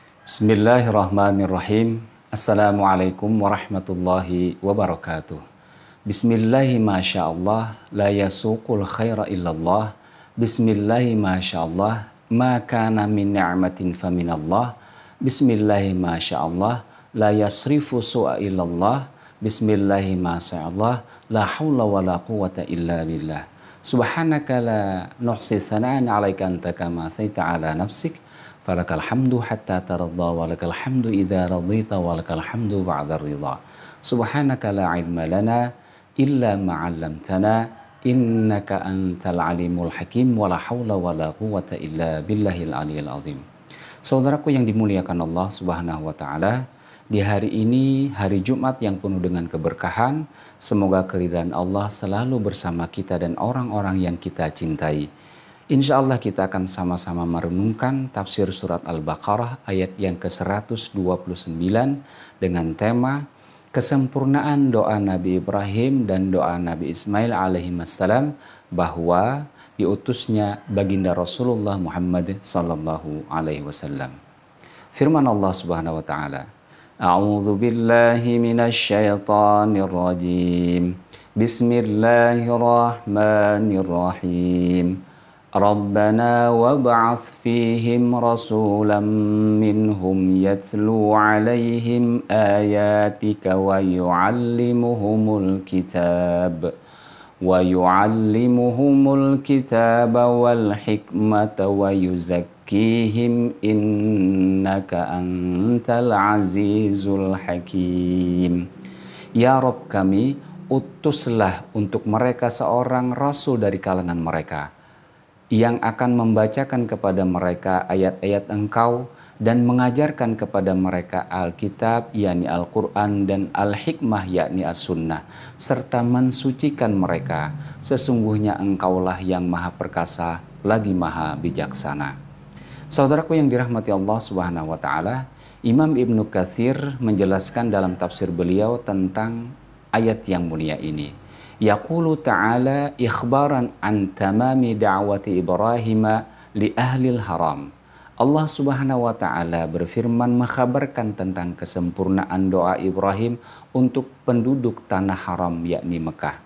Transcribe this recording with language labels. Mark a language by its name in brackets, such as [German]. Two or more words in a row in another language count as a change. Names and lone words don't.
[Arabic] بسم الله الرحمن الرحيم. السلام عليكم ورحمة الله وبركاته. بسم الله ما شاء الله، لا يسوق الخير إلا الله. بسم الله ما شاء الله، ما كان من نعمة فمن الله. بسم الله ما شاء الله، لا يصرف السوء إلا الله. بسم الله ما شاء الله، لا حول ولا قوة إلا بالله. سبحانك لا نحصي ثناء عليك أنت كما أثنيت على نفسك. فلك الحمد حتى ترضى ولك الحمد إذا رضيت ولك الحمد بعد الرضا. سبحانك لا علم لنا إلا ما علمتنا إنك أنت العليم الحكيم ولا حول ولا قوة إلا بالله العلي العظيم. [Indonesian] Saudaraku yang dimuliakan Allah [Arabic] سبحانه وتعالى, [Indonesian] di hari ini hari Jumat yang penuh dengan keberkahan, semoga keridhaan Allah selalu bersama kita dan orang-orang yang kita cintai. [Arabic] إن شاء الله [Indonesian] kita akan sama-sama merenungkan tafsir surat Al-Baqarah ayat yang ke-129 dengan tema kesempurnaan doa Nabi Ibrahim dan doa Nabi Ismail alaihissalam bahwa diutusnya baginda Rasulullah Muhammad [Arabic] صلى الله عليه وسلم. [Indonesian] Firman Allah [Arabic] سبحانه وتعالى، أعوذ بالله من الشيطان الرجيم. بسم الله الرحمن الرحيم. ربنا وابعث فيهم رسولا منهم يتلو عليهم آياتك ويعلمهم الكتاب والحكمة ويزكيهم إنك أنت العزيز الحكيم. [Indonesian] Ya Rabb kami, utuslah untuk mereka seorang rasul dari kalangan mereka yang akan membacakan kepada mereka ayat-ayat Engkau dan mengajarkan kepada mereka Alkitab, yakni Al-Quran, dan Al-Hikmah, yakni As-Sunnah, serta mensucikan mereka. Sesungguhnya Engkaulah yang maha perkasa, lagi maha bijaksana. Saudaraku yang dirahmati Allah [Arabic] سبحانه وتعالى, [Indonesian] Imam Ibnu Katsir menjelaskan dalam tafsir beliau tentang ayat yang mulia ini. [Arabic] يقول تعالى إخبارا عن تمام دعوة إبراهيم لأهل الحرم. [Indonesian] Allah [Arabic] سبحانه وتعالى [Indonesian] berfirman mengkhabarkan tentang kesempurnaan doa Ibrahim untuk penduduk tanah haram yakni Mekah.